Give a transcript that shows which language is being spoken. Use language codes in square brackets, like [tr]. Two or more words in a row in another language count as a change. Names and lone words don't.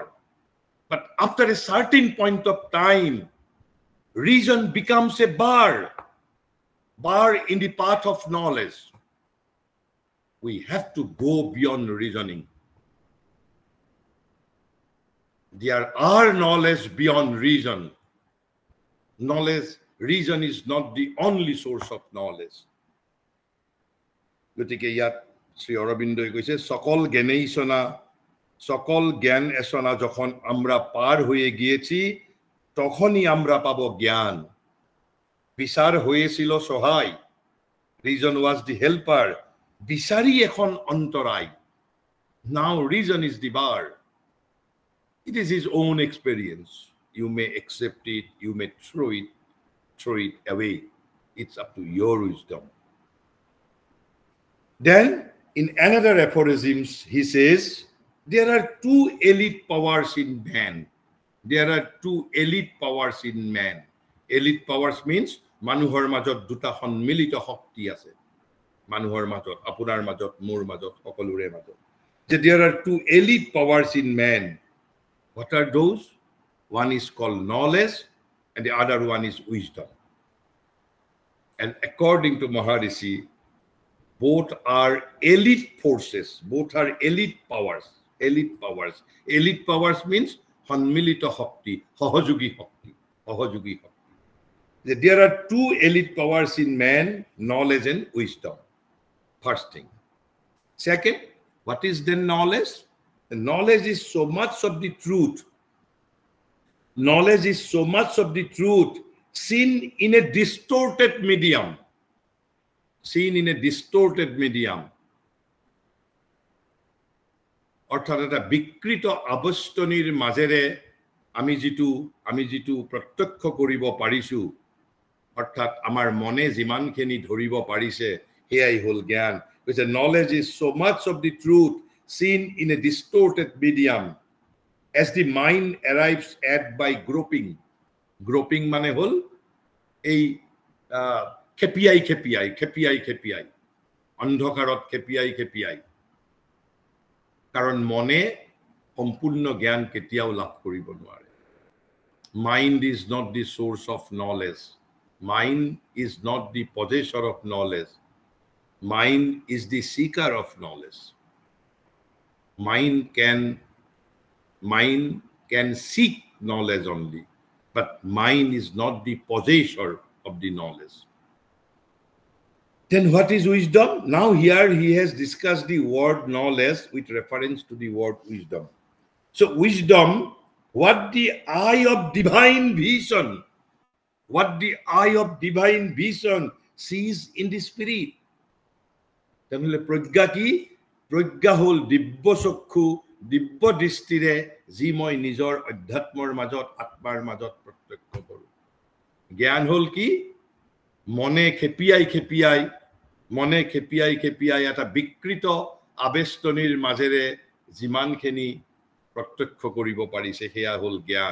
[en] But after a certain point of time, reason becomes a bar in the path of knowledge. We have to go beyond reasoning. There are knowledge beyond reason. Reason is not the only source of knowledge. [as] গতিকে ইয়াত শ্রী অরবিন্দই কৈছে [bn] সকল জ্ঞান এসনা যখন আমরা পার হয়ে গিয়েছি, তখনই আমরা পাবো জ্ঞান। বিচার হয়েছিল সহায়, [en] reason was the helper, [bn] বিচারই এখন অন্তরায়, [en] now reason is the bar. It is his own experience. You may accept it, you may throw it away. It's up to your wisdom. Then in another aphorisms, he says, there are two elite powers in man. Elite powers means [as] মানুহৰ মাজত দুটা সন্মিলিত শক্তি আছে, মানুহৰ মাজত, আপোনাৰ মাজত, মোৰ মাজত, সকলোৰে মাজত। [en] There are two elite powers in man. What are those? One is called knowledge and the other one is wisdom. And according to Maharishi, both are elite forces, both are elite powers. Elite powers means [as] সন্মিলিত শক্তি, সহযোগী শক্তি। [en] There are two elite powers in man, knowledge and wisdom. First thing. Second, what is then knowledge? The knowledge is so much of the truth. Knowledge is so much of the truth seen in a distorted medium. [as] অর্থাৎ এটা বিকৃত আবস্তনিৰ মাজেৰে আমি যিটো প্ৰত্যক্ষ কৰিব পাৰিছো, অৰ্থাৎ আমাৰ মনে যিমানখিনি ধৰিব পাৰিছে, সেয়াই হ'ল জ্ঞান। [en] Because knowledge is so much of the truth seen in a distorted medium as the mind arrives at by groping [as] মানে হল এই খেপিয়াই অন্ধকাৰত খেপিয়াই, কাৰণ মনে সম্পূৰ্ণ জ্ঞান কেতিয়াও লাভ কৰিব নোৱাৰে। [en] Mind is not the source of knowledge. Mind is not the possessor of knowledge. Mind is the seeker of knowledge. Mind can seek knowledge only, but mind is not the possessor of the knowledge. Then what is wisdom? Now here he has discussed the word knowledge with reference to the word wisdom. So wisdom, what the eye of divine vision, sees in the spirit. [as] তাহলে প্রজ্ঞা কি? প্রজ্ঞা হল দিব্য চক্ষু, দিব্য দৃষ্টিৰে যি মই নিজৰ অধ্যাত্মৰ মাজত, আত্মাৰ মাজত প্ৰত্যক্ষ কৰো। জ্ঞান হল কি? মনে খেপিয়াই এটা বিকৃত আবেষ্টনীৰ মাজেৰে যিমানখিনি প্ৰত্যক্ষ কৰিব পাৰিছে সেয়া হল জ্ঞান।